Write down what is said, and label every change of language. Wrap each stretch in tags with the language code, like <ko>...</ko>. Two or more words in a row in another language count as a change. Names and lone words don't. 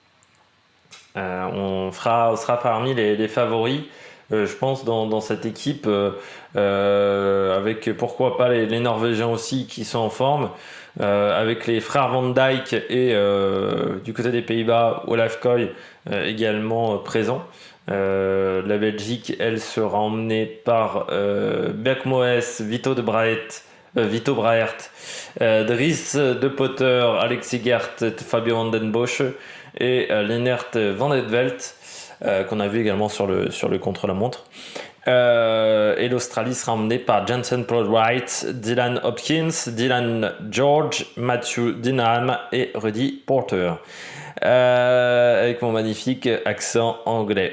<fr>On sera parmi les favoris, je pense, dans cette équipe, avec pourquoi pas les Norvégiens aussi qui sont en forme, avec les frères Van Dijk et du côté des Pays-Bas, Olaf Koy également présent. La Belgique, elle, sera emmenée par Berg Moes, Vito de Braet, Vito Braert, Dries De Potter, Alexis Gert, Fabio Van den Bosch et Lennart Van Edvelt, qu'on a vu également sur le contre-la-montre. Et l'Australie sera emmenée par Jensen Wright, Dylan Hopkins, Dylan George, Matthew Dinham et Rudy Porter, avec mon magnifique accent anglais.</fr>